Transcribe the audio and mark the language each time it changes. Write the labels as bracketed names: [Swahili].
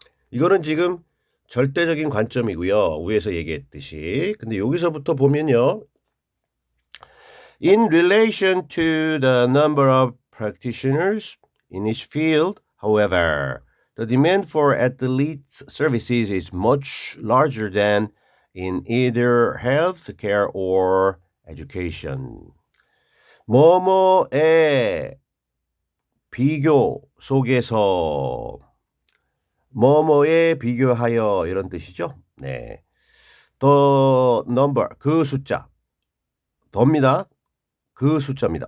[Korean] 이거는 지금 절대적인 관점이고요. 위에서 얘기했듯이. 근데 여기서부터 보면요. [English] In relation to the number of practitioners in each field, however, the demand for athletes' services is much larger than in either healthcare or education. [Korean] 뭐뭐의 비교 속에서 뭐뭐에 비교하여 이런 뜻이죠. 네. [English] The number [Korean] 그 숫자 더입니다. 그 숫자입니다.